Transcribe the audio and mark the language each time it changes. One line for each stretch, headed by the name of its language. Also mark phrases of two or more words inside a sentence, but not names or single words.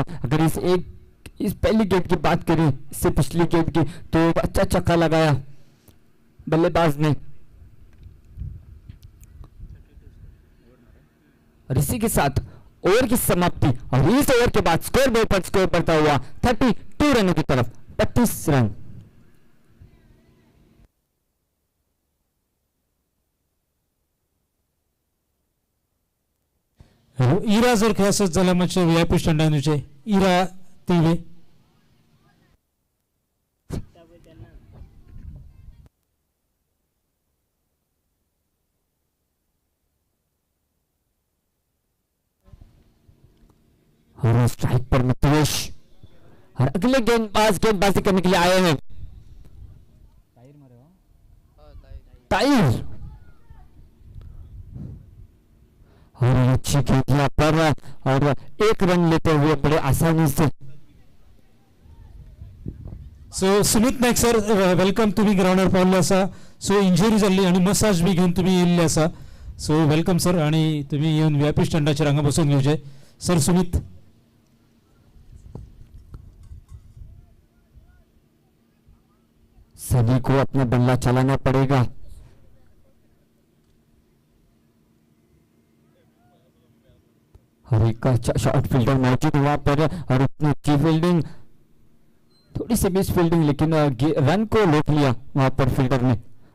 Hindi: अगर इस पहली गेंद की बात करें इससे पिछली गेंद की तो अच्छा छक्का लगाया बल्लेबाज ने। और इसी के साथ ओवर की समाप्ति और इस ओवर के बाद
English: score board
Hindi: पर स्कोर बढ़ता हुआ 32 रनों की तरफ 32 रन।
Konkani: इरा जर खेळत जाल्यार मातशे व्हीआयपी स्टँडार येवचे। इरा तिवे
Hindi: और स्ट्राइक पर मितवेश और अगले गेंदबाजी करने के लिए आए हैं ताहिर। और अच्छी गेंद यहाँ पर और एक रन लेते हुए बड़े आसानी से।
Konkani: सो सुमित नाईक
English: sir welcome,
Konkani: तुम्ही ग्राउंडार पावल्ले आसा। सो इंजरी जाल्ली आणि मसाज बी घेऊन तुम्ही येयल्ले आसा।
English: so welcome sir
Konkani: आणि तुम्ही येऊन व्हीआयपी स्टँडाचेर हांगा बसून घेवचे। सर सुमित
Hindi: सभी को अपना बल्ला चलाना पड़ेगा। और एक अच्छा
English: short fielder
Hindi: मौजूद वहां पर और इतनी अच्छी फील्डिंग, थोड़ी सी
English: miss fielding
Hindi: लेकिन रन को रोक लिया वहां पर फील्डर ने।